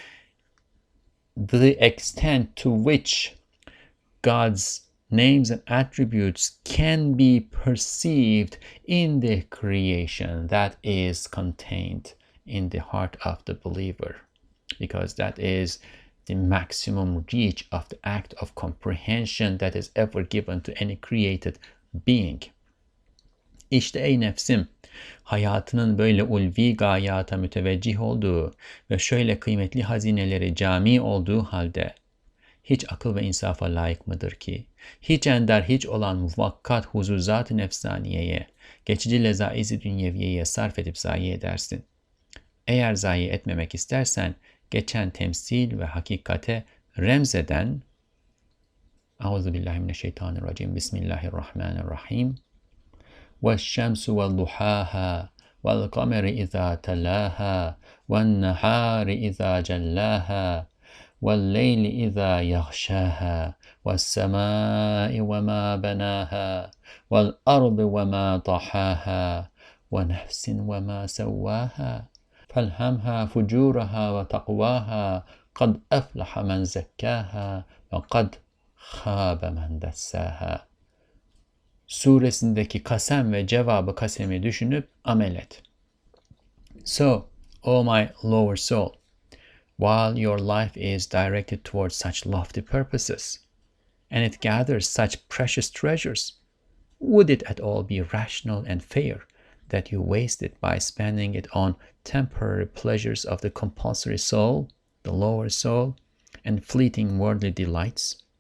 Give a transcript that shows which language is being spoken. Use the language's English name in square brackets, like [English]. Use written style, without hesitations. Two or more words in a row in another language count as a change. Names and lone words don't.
[English] The extent to which God's names and attributes can be perceived in the creation, that is contained in the heart of the believer, because that is the maximum reach of the act of comprehension that is ever given to any created being. [Turkish] İşte ey nefsim, hayatının böyle ulvi gayata müteveccih olduğu ve şöyle kıymetli hazineleri cami olduğu halde hiç akıl ve insafa layık mıdır ki, hiç ender hiç olan muvakkat huzuzat-ı nefsaniyeye, geçici lezaiz-i dünyeviyeye sarf edip zayi edersin. Eğer zayi etmemek istersen, geçen temsil ve hakikate remzeden, [Arabic] أعوذ بالله من الشيطان الرجيم بسم الله الرحمن الرحيم, وَالشَّمْسُ وَالضُّحَاهَا وَالْقَمَرِ إِذَا تَلَاهَا وَالنَّهَارِ إِذَا جَلَّاهَا وَاللَّيْلِ إِذَا يَغْشَاهَا وَالسَّمَاءِ وَمَا بَنَاهَا وَالْأَرْضِ وَمَا طَحَاهَا وَنَفْسٍ وَمَا سَوَّاهَا فَأَلْهَمَهَا فُجُورَهَا وَتَقْوَاهَا قَدْ أَفْلَحَ مَنْ زَكَّاهَا وَقَدْ خَابَ مَنْ دَسَّاهَا [Turkish] suresindeki kasem ve cevabı kasemi düşünüp amel et. [English] So, O my lower soul, while your life is directed towards such lofty purposes, and it gathers such precious treasures, would it at all be rational and fair that you waste it by spending it on temporary pleasures of the compulsory soul, the lower soul, and fleeting worldly delights?